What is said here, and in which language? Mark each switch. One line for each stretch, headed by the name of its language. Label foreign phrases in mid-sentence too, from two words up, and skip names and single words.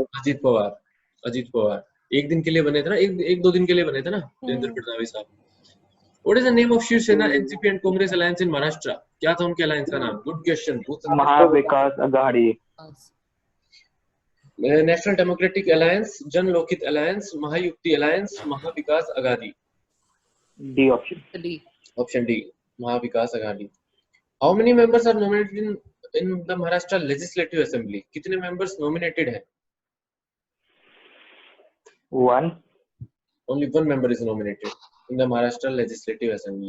Hindi: अजीत पवार एक दिन के लिए बने थे ना, एक दो दिन के लिए बने थे ना देवेंद्र फडणवीस साहब.
English: What is the name of Shiv Sena, NCP and Congress alliance in Maharashtra?
Hindi: क्या था उनके alliance का नाम?
English: Good question. महाविकास आघाड़ी. National Democratic Alliance, Jan Lokit Alliance, Mahayukti Alliance, Mahavikas Aghadi. D option. D. Option D, Mahavikas Aghadi. How many members are nominated in the Maharashtra Legislative Assembly?
Hindi: कितने
English: members nominated
Hindi: हैं?
English: 1. Only one member is nominated in the Maharashtra Legislative Assembly.